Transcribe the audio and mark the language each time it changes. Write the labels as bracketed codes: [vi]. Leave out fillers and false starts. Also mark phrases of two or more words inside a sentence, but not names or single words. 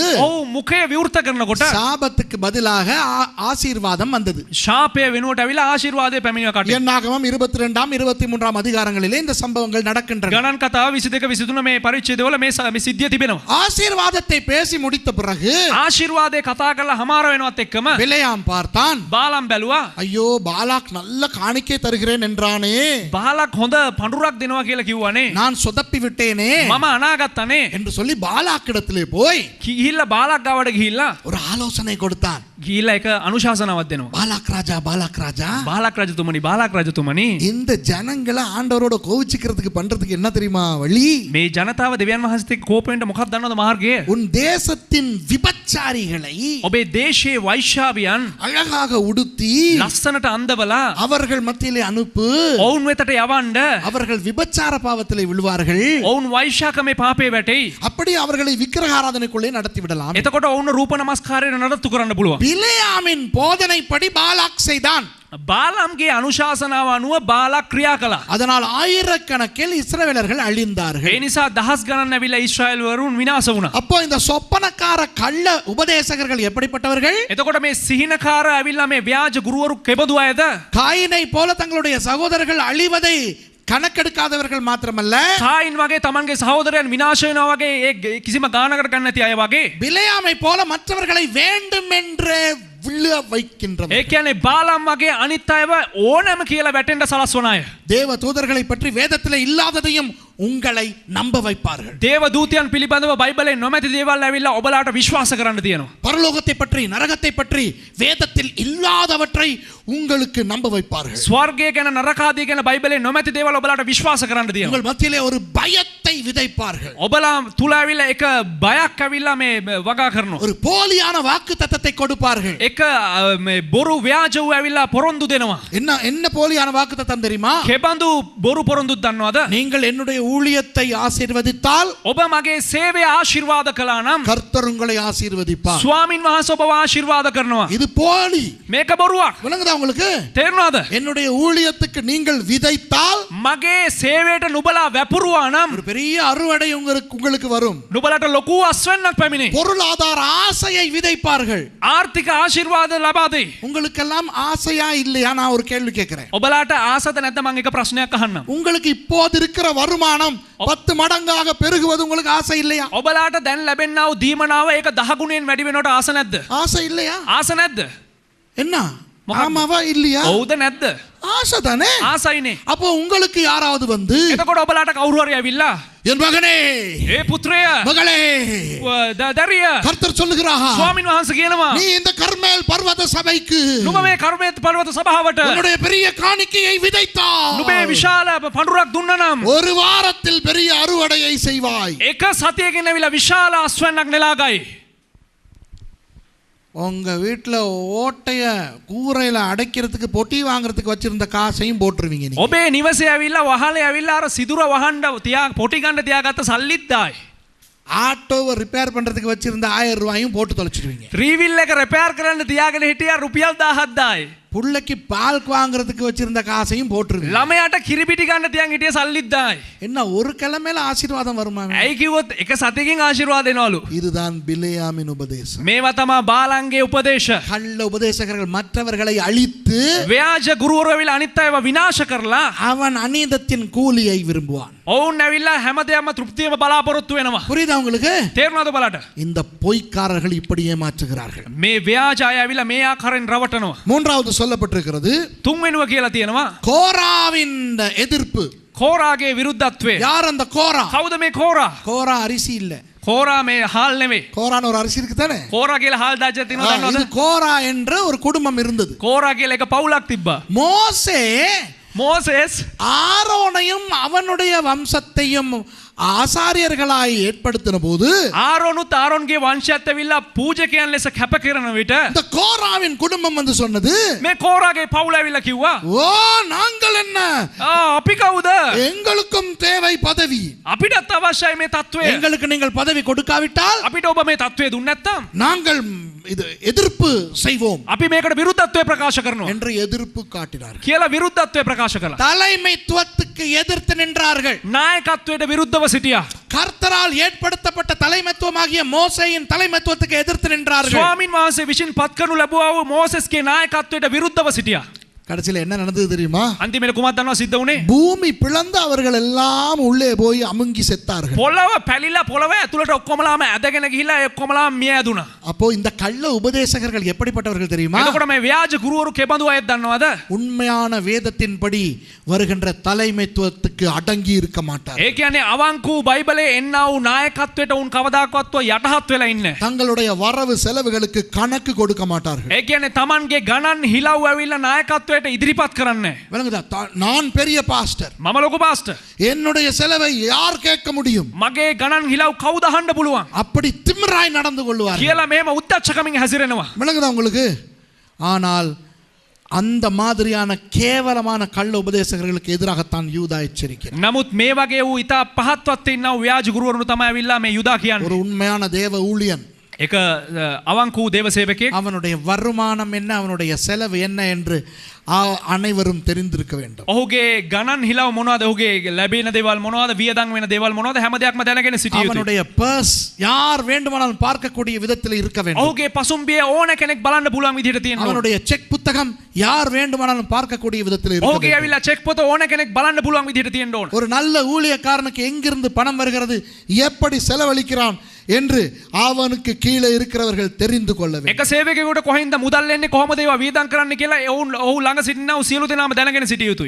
[si] ඔව් මුඛය විවෘත කරනකොට [ta] சாபத்துக்கு பதிலாக ஆசீர்வாதம் வந்தது. [si] ශාපය වෙනුවට ඇවිල්ලා ආශිර්වාදය පැමිණිය කට. [ta] என்னாகமம் 22 23 அதிகாரங்களிலே இந்த சம்பவங்கள் நடக்கின்றன. [si] ගණන් කතාව 22 23 මේ පරිච්ඡේදවල මේ සිද්ධිය තිබෙනවා. [ta] ஆசீர்வாதத்தை பேசி முடித்த பிறகு [si] ආශිර්වාදේ කතා කරලා හමාර වෙනවත් එක්කම [ta] பிலேயாம் பார்த்தான். [si] බාලාම් බැලුවා. [ta] ஐயோ பாலாக் நல்ல காணிக்கை தருகிறேன் என்றானே, [si] බාලක් හොඳ පඳුරක් දෙනවා කියලා කිව්වනේ. [ta] நான் சொதப்பி விட்டேனே [si] මම අනාගතනේ [ta] என்று சொல்லி பாலாக்கிடத்திலே போய் [si] ගිහිල්ලා බාලක් ගාවට ගිහිල්ලා [ta] ஒரு ஆலோசனை கொடுத்தான். [si] ගිහිල්ලා එක අනුශාසනාවක් දෙනවා. [ta] பாலாக் ராஜா, பாலாக் ராஜா, [si] බාලක් රජතුමනි [ta] இந்த ஜனங்களை ஆண்டவரோட கோவிச்சுக்கிறதுக்கு பண்றதுக்கு என்ன தெரியுமா வழி? [si] මේ ජනතාව දෙවියන් වහන්සේත් එක්ක කෝපෙන්න මොකක්ද දන්නවද මාර්ගය? [ta] உன் தேசத்தின் விபச்சாரிகளை [si] ඔබේ දේශයේ වෛශ්‍යාවියන් [ta] அழகாக உடுத்தி [si] ලස්සනට අඳවලා [ta] அவர்கள் மத்தியிலே அனுப்பு. [si] ඔවුන් වෙතට යවන්න. [ta] அவர்கள் விபச்சார பாவத்திலே விழுவார்கள். [si] ඔවුන් වෛශ්‍යාකමේ පාපේ වැටෙයි. [ta] அப்படி அவர்களை விக்கிரக ஆராதனைக்குள்ளே நடத்தி விடலாம். [si] එතකොට ඔවුන් රූප නමස්කාරය නඩත්තු කරන්න පුළුවන්. [ta] பிலேயாமின் போதனைப்படி பாலாக் செய்தான். [si] බාලාම්ගේ අනුශාසනාව අනුව බාලක් ක්‍රියා කළා. [ta] அதனால் ஆயிரக்கணக்கில் இஸ்ரவேலர்கள் அழிந்தார்கள். [si] ඒ නිසා දහස් ගණන් ඇවිල්ලා ඊශ්‍රායෙල් වරුන් විනාශ වුණා. [ta] அப்போ இந்த சொப்பனக்கார கள்ள உபதேசகர்கள் எப்படிப்பட்டவர்கள்? [si] එතකොට මේ සිහිනකාර ඇවිල්ලා මේ ව්‍යාජ ගුරුවරු කෙබඳු අයද? [ta] காயினை போல தங்களுடைய சகோதரர்கள் அழிவதை கணக்கெடுக்காதவர்கள் மாத்திரமல்ல, [si] කායින් වගේ තමන්ගේ සහෝදරයන් විනාශ වෙනවා වගේ ඒ කිසිම ගානකට ගන්න නැති අය වගේ. [ta] பிலேயாமை போல மற்றவர்களை வேண்டுமென்றே விழ வைக்கின்றவர். [si] ඒ කියන්නේ බාලාම් වගේ අනිත් අයව ඕනෑම කියලා වැටෙන්න සලස්වන අය. [ta] தேவ தூதர்களை பற்றி வேதத்தில் இல்லாததையும் உங்களை நம்ப வைப்பார்கள். [si] දේව දූතයන් පිළිබඳව බයිබලේ නොමැති දේවල් ඇවිල්ලා ඔබලාට විශ්වාස කරන්න තියෙනවා. [ta] பரலோகத்தை பற்றி நரகத்தை பற்றி வேதத்தில் இல்லாதவற்றை உங்களுக்கு நம்ப வைப்பார்கள். [si] ස්වර්ගය ගැන නරක ආදී ගැන බයිබලේ නොමැති දේවල් ඔබලාට විශ්වාස කරන්න තියෙනවා. [ta] உங்கள் மத்தியிலே ஒரு பயத்தை விதைப்பார்கள். [si] ඔබලා තුල ඇවිල්ලා එක බයක් ඇවිල්ලා මේ වගා කරනවා. [ta] ஒரு போலியான வாக்குத்தத்தத்தை கொடுப்பார்கள். [si] එක මේ බොරු ව්‍යාජ වූ ඇවිල්ලා පොරොන්දු දෙනවා. [ta] என்ன என்ன போலியான வாக்குத்தத்தம் தெரியுமா? [si] කෙබඳු බොරු පොරොන්දු දන්නවද? [ta] நீங்கள் என்னுடைய ஊழியத்தை ஆசீர்வதித்தால் [si] ඔබ මගේ සේවය ආශිර්වාද කළා නම් [ta] கர்த்தர் உங்களை ஆசீர்வதிப்பார். [si] ස්වාමින් වහන්සේ ඔබව ආශිර්වාද කරනවා. [ta] இது போலி. [si] මේක බොරුවක්. [ta] விளங்குதா உங்களுக்கு? [si] තේරුණාද? [ta] என்னுடைய ஊழியத்துக்கு நீங்கள் விதைத்தால் [si] මගේ සේවයට නුබලා වැපුරුවා නම් [ta] ஒரு பெரிய அறுவடை உங்களுக்கு வரும். [si] නුබලට ලොකු අස්වැන්නක් පැමිණේ. [ta] பொருளாதார ஆசையை விதைப்பார்கள். [si] ආර්ථික ආශිර්වාද ලබා දෙයි. [ta] உங்களுக்கெல்லாம் ஆசையா இல்லையா? நான் ஒரு கேள்வி கேட்கிறேன். [si] ඔබලාට ආසද නැද්ද මම එක ප්‍රශ්නයක් අහන්නම්. [ta] உங்களுக்கு இப்போது இருக்கிற வருமானம் 10 மடங்காக பெருகுவது உங்களுக்கு ஆசை இல்லையா? [si] ඔබලාට දැන් ලැබෙන්නා වූ දීමනාව ඒක 10 ගුණයෙන් වැඩි වෙනවට ආස නැද්ද? [ta] ஆசை இல்லையா? [si] ආස නැද්ද? [ta] என்ன? [si] මොකක්ද? [ta] ஆமாவா இல்லையா? [si] ඔව්ද නැද්ද? [ta] ஆசை தானே. [si] ආසයිනේ. [ta] அப்போ உங்களுக்கு யாராவது வந்து [si] එතකොට ඔබලාට කවුරු හරි ඇවිල්ලා [ta] என் மகனே, [si] ඒ පුත්‍රය [ta] மகளே, [si] දරිය [ta] கர்த்தர் சொல்லுகிறார், [si] ස්වාමින් වහන්සේ කියනවා [ta] நீ இந்த கர்மேல் பர்வத சபைக்கு [si] නුඹ මේ කර්මේත් පර්වත සභාවට [ta] உன்னுடைய பெரிய காணிக்கையை விதைத்தால் [si] නුඹේ විශාල පඳුරක් දුන්නා නම් [ta] ஒரு வாரத்தில் பெரிய அறுவடையை செய்வாய். [si] එක සතියකින් ඇවිල්ලා විශාල අස්වැන්නක් නෙලා ගයි. [ta] உங்க வீட்டுல ஓட்டைய கூரையில அடைக்கிறதுக்கு பொட்டி வாங்குறதுக்கு வச்சிருந்த காசையும் போட்டுருவீங்க நீங்க. [si] ඔබේ නිවසේ ඇවිල්ලා වහලේ ඇවිල්ලා අර සිදුර වහන්න තියා පොටි ගන්න තියාගත්ත සල්ලිත් දායි. [ta] ஆட்டோவை ரிப்பேர் பண்றதுக்கு வச்சிருந்த 1000 ரூபாயும் போட்டு தொலைச்சிடுவீங்க. [si] රීවිල් එක රිපෙයාර් කරන්න තියාගෙන හිටියා රුපියල් 1000ක් දායි. [ta] புள்ளைக்கு பால் வாங்குறதுக்கு வச்சிருந்த காசையும் போட்டுருவீங்க. [si] ළමයාට කිරිපිටි ගන්න තියන් හිටිය සල්ලිත් දායි. [ta] என்ன ஒரு கிழமையில ஆசீர்வாதம் வருமா? [si] ඇයි කිව්වොත් එක සතියකින් ආශිර්වාද එනවලු. [ta] இதுதான் பிலேயாமின் உபதேசம். [si] මේවා තමා බාලන්ගේ උපදේශ. [ta] கள்ள உபதேசகர்கள் மற்றவர்களை அழித்து [si] ව්‍යාජ ගුරුවරු ඇවිල්ලා අනිත් අයව විනාශ කරලා [ta] அவன் அநீதத்தின் கூலியை விரும்புவான். [si] ඔවුන් ඇවිල්ලා හැමදේම තෘප්තියම බලාපොරොත්තු වෙනවා. [ta] புரியுதா உங்களுக்கு? [si] තේරුණාද බලට? [ta] இந்த பொய்க்காரர்கள் இப்படி ஏமாற்றுகிறார்கள். [si] මේ ව්‍යාජ අය ඇවිල්ලා මේ ආකාරයෙන් රවටනවා. [ta] மூன்றாவது சொல்லப்பட்டிருக்கிறது [si] තුන්වෙනුව කියලා තියෙනවා [ta] கோராவின் எதிர்ப்பு. [si] කෝරාගේ විරුද්ධත්වය. [ta] யார் அந்த கோரா? [si] කවුද මේ කෝරා? [ta] கோரா அரிசி இல்ல. [si] කෝරා මේ හාල් නෙවෙයි. [ta] கோரான்னு ஒரு அரிசி இருக்கு தானே? [si] කෝරා කියලා හාල් දාජ්‍ය තියෙනවා [ta] இது [si] දන්නවද? [ta] கோரா என்ற ஒரு குடும்பம் இருந்தது. [si] කෝරා කියලා එක පවුලක් තිබ්බා. [ta] மோசே [si] මෝසෙස් [ta] ஆரோனையும் அவனுடைய வம்சத்தையும் ஆசாரியர்களாய் ஏற்படுத்தின போது [si] ආරෝනුත් ආරෝන්ගේ වංශයත් ඇවිල්ලා පූජකයන් ලෙස කැප කරන විට [ta] இந்த கோராவின் குடும்பம் வந்து சொன்னது, [si] මේ කෝරාගේ පවුල ඇවිල්ලා කිව්වා [ta] ஓ நாங்கள் என்ன, [si] අපි කවුද? [ta] எங்களுக்கும் தேவை பதவி. [si] අපිටත් අවශ්‍යයි මේ තත්වය. [ta] எங்களுக்கு நீங்கள் பதவி கொடுக்காவிட்டால் [si] අපිට ඔබ මේ තත්වය දුන්නේ නැත්නම් [ta] நாங்கள் இது எதிர்ப்பு செய்வோம் [si] අපි මේකට විරුද්ධත්වය ප්‍රකාශ කරනවා [ta] என்று எதிர்ப்பு காட்டினார்கள். [si] කියලා විරුද්ධත්වය ප්‍රකාශ කළා. [ta] தலைமைத்துவத்துக்கு எதிர்த்து நின்றார்கள். [si] නායකත්වයට විරුද්ධව සිටියා. [ta] கர்த்தரால் ஏற்படுத்தப்பட்ட தலைமைத்துவமாகிய மோசேயின் தலைமைத்துவத்துக்கு எதிர்த்து நின்றார்கள். [si] ස්වාමින් වහන්සේ විසින් පත් කරනු ලැබුවා වූ මෝසෙස්ගේ නායකත්වයට විරුද්ධව සිටියා. [ta] கடைசியில் என்ன நடந்தது தெரியுமா? [si] අන්තිමට කුමක්ද දන්නව සිද්ධ වුණේ? [ta] பூமி பிளந்து அவர்கள் எல்லாம் உள்ளே போய் அமுங்கி செத்தார்கள். [si] පොළව පැලිලා පොළව ඇතුළට ඔක්කොමලාම ඇදගෙන ගිහිල්ලා ඔක්කොමලාම මිය ඇදුණා. [ta] அப்போ இந்த கள்ள உபதேசகர்கள் எப்படிப்பட்டவர்கள் தெரியுமா? [si] එතකොට මේ ව්‍යාජ ගුරුවරු කෙබඳු අයද දන්නවද? [ta] உண்மையான வேதத்தின்படி வருகின்ற தலைமைத்துவத்துக்கு அடங்கி இருக்க மாட்டார். [si] ඒ කියන්නේ අවංකු බයිබලයේ එන්නා වූ නායකත්වයට උන් කවදාකවත් යටහත් වෙලා ඉන්නේ. [ta] தங்களுடைய வரவு செலவுகளுக்கு கணக்கு கொடுக்க மாட்டார்கள். [si] ඒ කියන්නේ Tamanගේ ගණන් හිලව් ඇවිල්ලා නායකත්වයට ඉදිරිපත් කරන්නේ. [ta] விளங்குதா? நான் பெரிய பாஸ்டர், [si] මම ලොකු පාස්ටර්. [ta] என்னுடைய செலவை யார் கேட்க முடியும்? [si] මගේ ගණන් හිලව් කවුද අහන්න පුළුවන්? [ta] அப்படி திமிராய் நடந்து கொள்வார். [si] කියලා මේම උද්දච්චකමින් හැසිරෙනවා. [ta] விளங்குதா உங்களுக்கு? ஆனால் அந்த மாதிரியான கேவலமான கள்ள உபதேசகர்களுக்கு எதிராகத்தான் யூதா எச்சரிக்கிறார். [si] නමුත් මේ වගේ වූ ඉතා පහත්වත් ඉන්නා වූ ව්‍යාජ ගුරුවරුන් තමයි ඇවිල්ලා මේ යුදා කියන්නේ. [ta] ஒரு உண்மையான தேவ ஊழியன் [si] එක අවංකු දේව සේවකයෙක් [ta] அவனுடைய வருமானம் என்ன, அவனுடைய செலவு என்ன என்று அனைவரும் தெரிந்திருக்க வேண்டும். [si] ඔහුගේ ගණන් හිලව මොනවද? ඔහුගේ ලැබෙන දේවල් මොනවද? වියදම් වෙන දේවල් මොනවද? හැම දෙයක්ම දැනගෙන සිටිය යුතුයි. [ta] அவனுடைய பர்ஸ் யார் வேண்டுமானாலும் பார்க்கக்கூடிய விதத்தில் இருக்க வேண்டும். [si] ඔහුගේ පසුම්බිය ඕන කෙනෙක් බලන්න පුළුවන් විදිහට තියෙනවා. [ta] அவனுடைய செக் புத்தகம் யார் வேண்டுமானாலும் பார்க்கக்கூடிய விதத்தில் இருக்க [si] ඔහුගේ [ta] வேண்டும். [si] ඇවිල්ලා චෙක් පොත ඕන කෙනෙක් බලන්න පුළුවන් විදිහට තියෙන්න ඕන. [ta] ஒரு நல்ல ஊழியக்காரனுக்கு எங்கிருந்து பணம் வருகிறது, எப்படி செலவழிக்கிறான் என்று அவனுக்கு கீழே இருக்கிறவர்கள் தெரிந்து கொள்ள வேண்டும். [si] එක සේවකයෙකුට කොහින්ද මුදල් එන්නේ කොහොමද ඒවා වියදම් කරන්න කියලා ඔහු ළඟ සිටිනා වූ සියලු දෙනාම දැනගෙන සිටිය යුතුයි.